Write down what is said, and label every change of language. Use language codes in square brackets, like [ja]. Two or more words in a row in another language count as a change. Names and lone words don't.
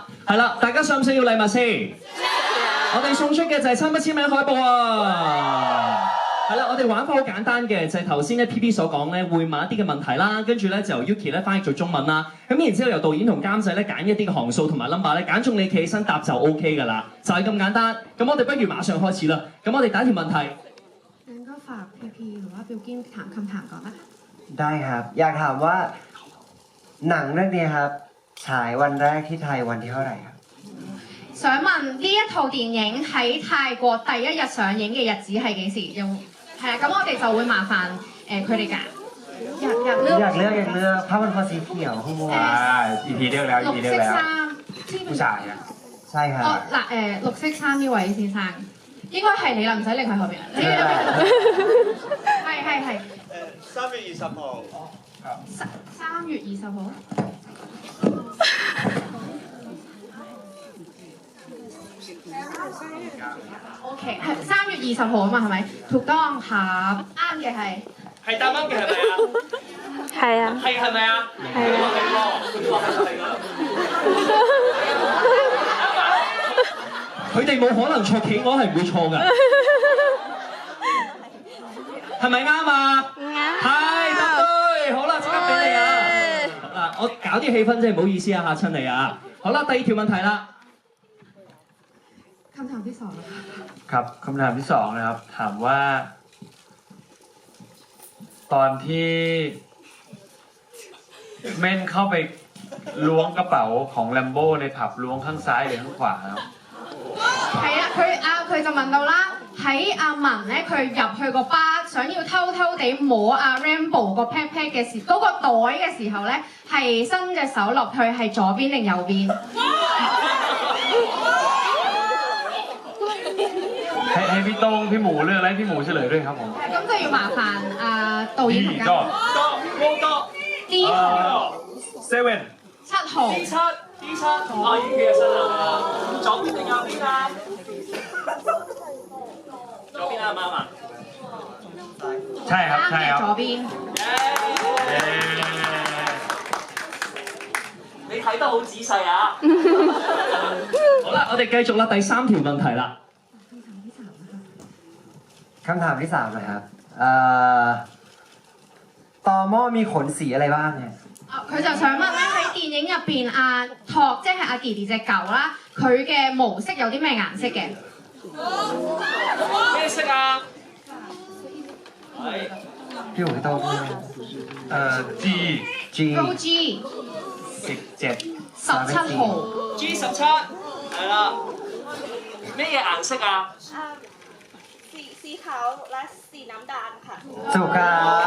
[yue] 係啦，大家想唔想要禮物先？我哋送出嘅就係親筆簽名海報啊！係啦，我哋玩法好簡單嘅，就係頭先咧 PP 所講咧，會問一啲嘅問題啦，跟住咧就由 Yuki 咧翻譯做中文啦，咁然之後由導演同監製咧揀一啲嘅行數同埋 number 咧，揀中你企起身答就 OK 㗎啦，就係咁簡單。咁我哋不如馬上開始啦。咁我哋第一條問題， [th] งั้นก็ฝาก PP หรือว่า Billkin ถามคำถามก่อนนะคะ ได้ครับอยากถามว่าหนังเรื่องนี้ครับฉายวันแรกที่ไทยวันที่เท่าไหร่ครับ [yue] 想問呢一套電影喺泰國第一日上映嘅日子係幾時？係啊，咁我哋就會麻煩佢哋㗎。 [th] อยากเลือกผ้าพันคอสีเขียวข้างบน EP เลือกแล้ว EP เลือกแล้วผู้ชาย啊 ใช่ครับ [yue] 嗱綠色衫呢位先生，應該係你啦，唔使擰佢後邊。係。 3月20號。 3月20號。OK 係3月20號啊嘛，係咪？ [th] ถูกต้องครับ [yue] 啱嘅係。係答啱嘅係咪啊？係啊。係咪啊？係啊。佢哋冇可能錯，企鵝係唔會錯㗎。係咪啱啊？係答對，好啦，即刻俾你啊！嗱，我搞啲氣氛啫，唔好意思啊，嚇親你啊！好啦，第二條問題啦。 [th] คำถามที่2 ครับคำถามที่2นะครับถามว่าตอนที่เม่นเข้าไปล้วงกระเป๋าของแลมโบ้ในผับล้วงข้างซ้ายหรือข้างขวาครับ [yue] 係啊，佢就問到啦，喺阿文咧，佢入去個巴，想要偷地摸阿 Rambo 個 pat pat 嘅時，嗰個袋嘅時候咧，係伸隻手落去係左邊定右邊？ [th] ให้พี่โต้งพี่หมูเลือกแล้วให้พี่หมูเฉลยด้วยครับผม [yue] 咁就要麻煩導演同監多 D 號 7 7號。 D7啊，已經企起身啦。左邊定右邊啊？左邊啱唔啱啊？ [th] ใช่ครับ [yue] 啱嘅左邊。你睇得好仔細啊！好啦，我哋繼續啦，第3條問題啦。 คำถามที่3นะครับตอหม้อมีขนสีอะไรบ้างเนี่ย 佢就想問咧喺電影入邊阿托即係阿 Didi 隻狗啦，佢嘅毛色有啲咩顏色嘅？咩色啊？係 [th] พี่หมูพี่โต้ง [yue] G 高 G 17號。 G17係啦。咩嘢顏色啊？ [th] สีขาวและสีน้ำตาลค่ะ ถูกครับ